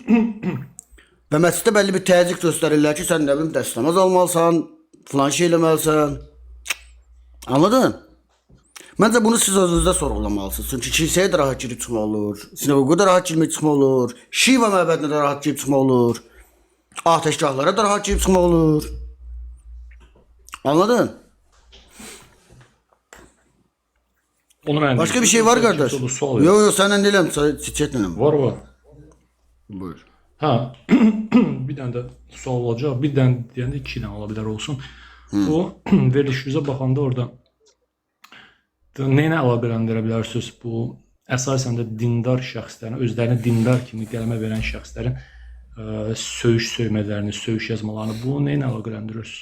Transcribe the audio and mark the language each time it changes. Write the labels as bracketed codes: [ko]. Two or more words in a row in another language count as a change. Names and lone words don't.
[az] Və məscidə bəlli bir təzyiq göstərirlər ki, sən nə bilim dəstəmaz almalısan, filan şey eləməlisən. Anladın? Məncə bunu siz özünüzdə sorğulamalısınız. Çünki kilsəyə də rahat girib çıxmaq olur, sinagoqa da rahat girib çıxmaq olur, Şiva məbədinə də rahat girib çıxmaq olur, ateşgahlara da rahat girib çıxmaq olur. Anladın? [tr] Başka bir şey var kardeş. Yok yok senden değilim. Çetinle. Var. Buyur. [az] Ha, bir dənə də sual olacaq. Bir dənə deyəndə 2 dənə ola bilər olsun. O verilişinizə baxanda orada nəyinə əlaqələndirə bilərsiniz? Bu əsasən də dindar şəxslərin, özlərini dindar kimi qələmə verən şəxslərin söyüş söymələrini, söyüş yazmalarını, bu nəyinə əlaqələndirirsiniz?